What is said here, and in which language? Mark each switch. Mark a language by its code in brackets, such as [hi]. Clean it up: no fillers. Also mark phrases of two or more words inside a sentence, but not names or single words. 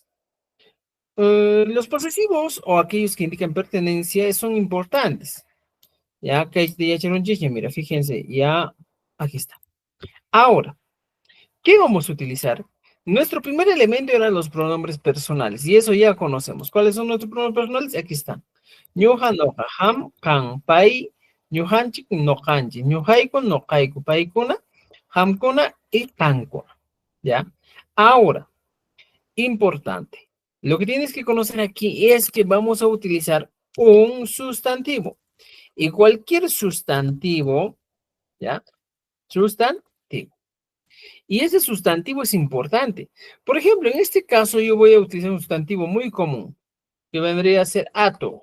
[es] Los posesivos o aquellos que indican pertenencia son importantes. Ya que ya echaron chiche, mira, fíjense, ya aquí está. Ahora, ¿qué vamos a utilizar? Nuestro primer elemento eran los pronombres personales, y eso ya conocemos. ¿Cuáles son nuestros pronombres personales? Aquí están. [qu] Ñuja, noja, ham, kan, pai, ñujanchik, nojanchik, ñujaiku, nojaiku, paikuna, hamkuna y kankuna. [es] ¿Ya? Ahora, importante. Lo que tienes que conocer aquí es que vamos a utilizar un sustantivo. Y cualquier sustantivo, ¿ya? Sustantivo. Y ese sustantivo es importante. Por ejemplo, en este caso yo voy a utilizar un sustantivo muy común, que vendría a ser ato.